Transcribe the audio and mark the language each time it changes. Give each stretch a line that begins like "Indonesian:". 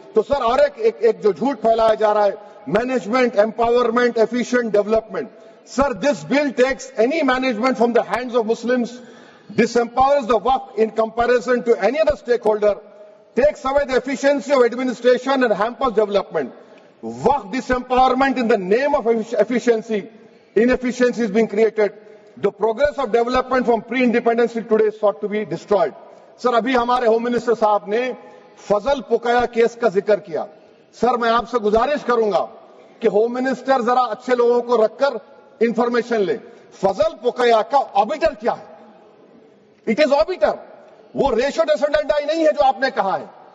Hindi: तो सर और एक जो झूठ फैलाया जा रहा है,
English: Management empowerment efficient development, sir this bill takes any management from the hands of Muslims, disempowers the waqf in comparison to any other stakeholder, takes away the efficiency of administration and hampers development. Waqf disempowerment in the name of efficiency, inefficiency is being created. The progress of development from pre-independence till today is sought to be destroyed.
Hindi: Sir अभी हमारे home minister साहब ने फजल पुकाया case का जिक्र किया, sir मैं आपसे गुजारिश करूंगा कि होम मिनिस्टर जरा अच्छे लोगों को रखकर इंफॉर्मेशन ले, फजल पुकाया का ऑबिटर क्या है?
English: it is orbiter,
Hindi: वो रेशियो डिसेंडेंटाई नहीं है जो आपने कहा है।